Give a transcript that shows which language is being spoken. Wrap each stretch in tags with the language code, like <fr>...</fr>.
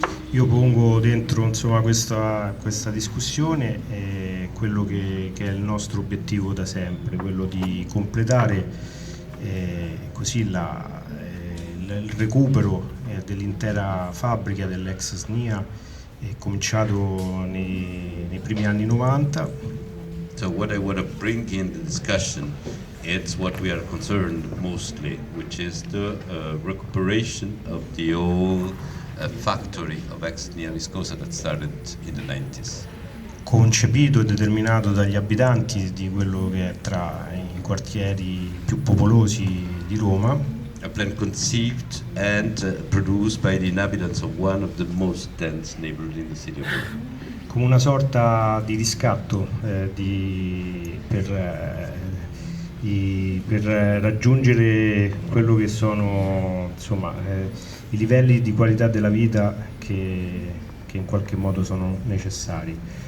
<it>Io pongo dentro insomma questa discussione quello che è il nostro obiettivo da sempre, quello di completare così il recupero dell'intera fabbrica dell'eXSnia, cominciato nei primi anni 90.</it> <en>So what I want to bring in the discussion, it's what we are concerned mostly, which is the recuperation of the old factory of eXSnia Viscosa that started in the 90s.</en> <it>Concepito e determinato dagli abitanti di quello che è tra i quartieri più popolosi di Roma.</it> <en>A plan conceived and produced by the inhabitants of one of the most dense neighborhoods in the city of Rome.</en> <it>come una sorta di riscatto per raggiungere quello che sono insomma i livelli di qualità della vita che in qualche modo sono necessari.</it>